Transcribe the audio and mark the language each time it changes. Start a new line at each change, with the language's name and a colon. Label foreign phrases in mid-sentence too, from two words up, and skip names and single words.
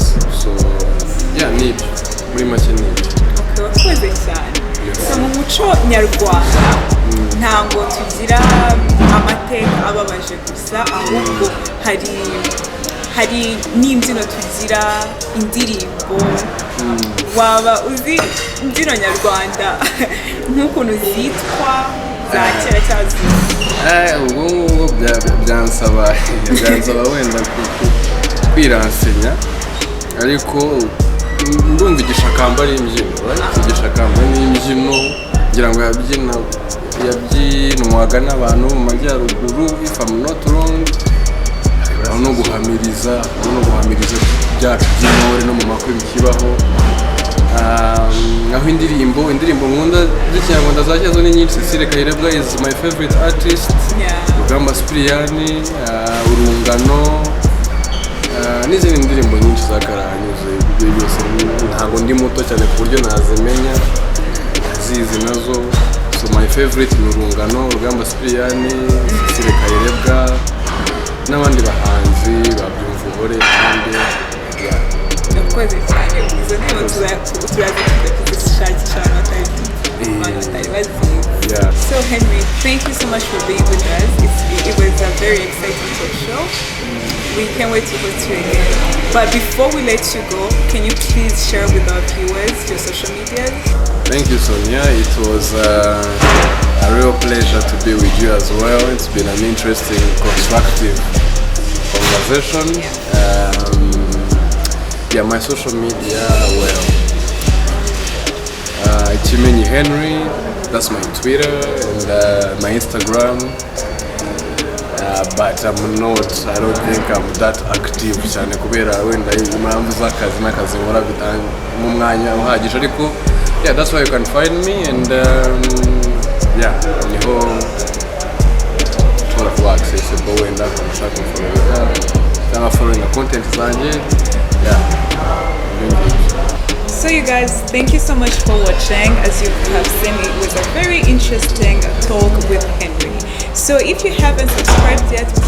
English: So yeah,
Kinyarwanda: nibyo muri make nibyo. Wakoze cyane. So mu muco nyarwanda ntango tugira amateka ababaje gusa, ahubwo hari n'imbyino tugira, indirimbo. Waba uzi imbyino nyarwanda nk'ukuntu zitwa za kera cyangwa ubwo byansaba wenda kwiransenya, ariko ndumva igishakamba ari imbyino, igishakamba ni imbyino ngira ngo yabyinwaga n'abantu mu majyaruguru,
English: if I'm not wrong,
Kinyarwanda: no guhamiriza byacu by'intore no mu makwe bikibaho. Aho indirimbo nkunda z'ikinyarwanda za cyazo ni nyinshi.
English: Cecile Kayirebwa is my favorite artist,
Kinyarwanda: Rugamba Sipiriyani, Urungano, n'izindi ndirimbo nyinshi zakarahanyuze. Ibyo byose ntabwo ndi muto cyane ku buryo nazimenya, zizi nazo. So
English: my favorite
Kinyarwanda: ni Urungano, Rugamba Sipiriyani, Cecile Kayirebwa n'abandi bahanzi babyumvubore kandi yakoze cyane. Izo ndirimbo turaza kuzishakisha abantu batari bazi.
English: So Henry, thank you so much for being with us. It was a very exciting talk show. We can't wait to host you again. But before we let you go, can you please share with our viewers your social media? Thank you, Sonia. It was a real pleasure to be with you as well. It's been an interesting, constructive conversation. My social media, Kimenyi Henry, that's my Twitter, and my Instagram. But I don't think I'm that active
Kinyarwanda: cyane kubera wenda impamvu z'akazi n'akazi nkora mu mwanya uhagije, ariko
English: that's why you can find me, and
Kinyarwanda: niho ushobora kuba
English: accessible
Kinyarwanda: wenda ushaka kumfollow cyangwa
English: following content zanjye. So you guys, thank you so much for watching. As you have seen, it was a very interesting talk with Henry. So if you haven't subscribed yet,